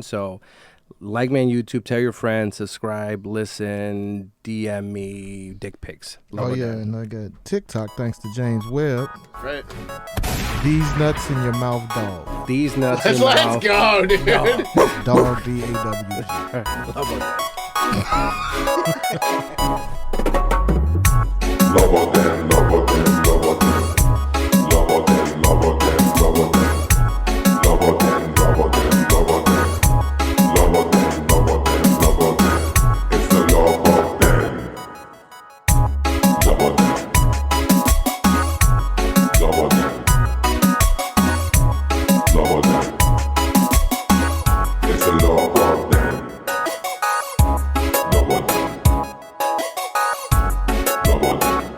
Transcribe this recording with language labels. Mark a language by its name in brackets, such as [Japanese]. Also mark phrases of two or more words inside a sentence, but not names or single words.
[English] So like me on YouTube, tell your friends, subscribe, listen, DM me dick pics. Oh, yeah, and I got TikTok thanks to James Webb. Right. These nuts in your mouth, dog. These nuts in your Let's mouth. go, dude. Dog, D-A-W-G. Lobo Den, Lobo Den, Lobo Den. Lobo Den, Lobo Den, Lobo Den. Lobo Den, Lobo Den, Lobo Den. Lobo Den, Lobo Den, Lobo Den. It's the Lobo Den. Lobo Den. Lobo Den. Lobo Den. It's the Lobo Den. Lobo Den. Lobo Den.